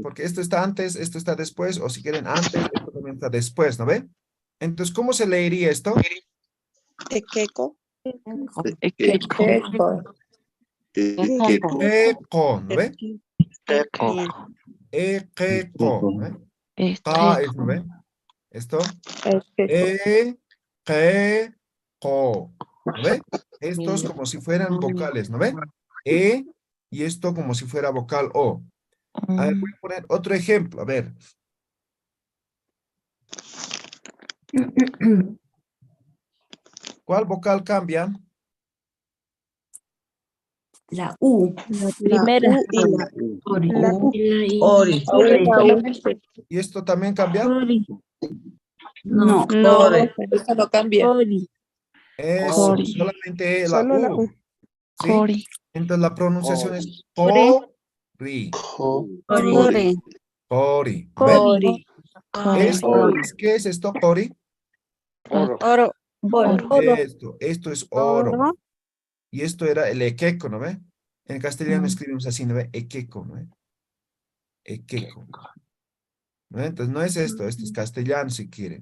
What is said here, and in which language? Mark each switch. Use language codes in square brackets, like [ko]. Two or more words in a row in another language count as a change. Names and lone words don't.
[es] Porque esto está antes, esto está después, o si quieren antes, esto también está después, ¿no ve? Entonces, ¿cómo se leería esto? Equeco. Eco. Eco, ¿no ve? Equeco, ¿no ve? Ka es, ¿no ve? Esto. Eco. Equeco, ¿no ve? Estos como si fueran vocales, ¿no ve? Y esto como si fuera vocal O. A ver, voy a poner otro ejemplo, a ver. ¿Cuál vocal cambia? La U. La primera. U y la Ori. La U. Ori. ¿Y esto también cambia? Ori. No. No, eso no cambia. Ori. Eso, solamente la Solo la U. U. ¿Sí? Entonces la pronunciación es Ori. Ori. Ori. Ori. ¿Ve? Ori. Esto, ¿qué es esto, Ori? Oro. Oro. Esto es oro. Y esto era el equeco, ¿no ve? En castellano escribimos así, ¿no ve? Equeco, ¿no ve? Equeco. ¿No ve? Entonces no es esto es castellano si quieren.